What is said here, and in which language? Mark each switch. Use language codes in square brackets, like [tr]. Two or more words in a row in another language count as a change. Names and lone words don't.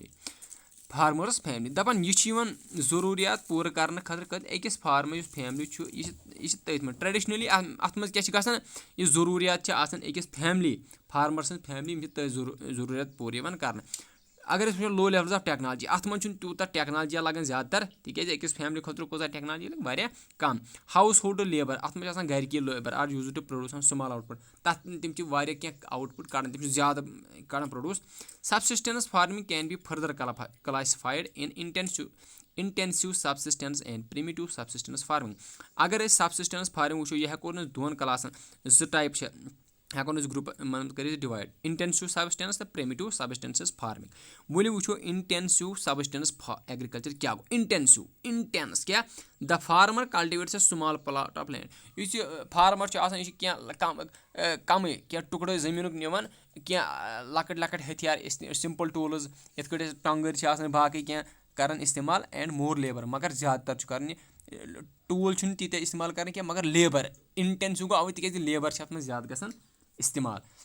[ks] فیملی دپان یہِ چھِ یِوان ضروٗریات پوٗرٕ کرنہٕ خٲطرٕ أکِس فارمر یُس فیملی چھُ یہِ چھِ تٔتھۍ منٛز ٹریڈِشنلی اَتھ منٛز کیاہ چھِ گژھان یہِ ضروٗریات چھِ آسان أکِس [en] family farmer [ks] سٕنٛز فیملی یِم چھِ تٔتھۍ ضروٗریات پوٗرٕ یِوان کرنہٕ اگر أسۍ وٕچھو [en] low levels of technology [ks] اَتھ منٛز چھُنہٕ تیوٗتاہ ٹیکنالجی لگان زیادٕ تر تِکیازِ أکِس فیملی خٲطرٕ کوٗتاہ ٹیکنالجی لگہِ واریاہ کم [en] household labour [ks] اَتھ منٛز چھِ آسان گرِکی [en] labour are used to produce small output [ks] تَتھ تِم چھِ واریاہ کینٛہہ آوُٹ پُٹ کڑان تِم چھِ زیادٕ کڑان [en] produce subsistence farming can be further classified in intensive subsistence and primitive subsistence farming [ks] اگر أسۍ [en] subsistence farming [ks] وٕچھو یہِ ہٮ۪کو أسۍ دۄن کلاسن زٕ ٹایپ چھِ ہٮ۪کون أسۍ گروپ کٔرِتھ [en] divide intensive subsistence [ks] تہٕ [en] primitive subsistence farming [ks] ؤلِو وٕچھو [en] intensive subsistence agriculture [ks] کیاہ گوٚو انٹینس کیاہ [en] the farmer cultivates a small plot of land [ks] یُس یہِ فارمر چھُ آسان یہِ چھُ کینٛہہ کمٕے کینٛہہ ٹُکڑٕ زٔمیٖنُک نِوان کینٛہہ لۄکٕٹۍ ہتھیار [en] simple tools [ks] یِتھ کٲٹھۍ أسۍ ٹۄنٛگٕرۍ چھِ آسان باقٕے کینٛہہ کران استعمال [en] and more labour [ks] مگر زیادٕ تر چھُ کران یہِ ٹوٗل چھُنہٕ تیٖتیاہ استعمال کران کینٛہہ مگر [en] labour intensive [ks] گوٚو اَوے تِکیازِ لیبر چھِ اتھ منٛز زیادٕ گژھان استعمال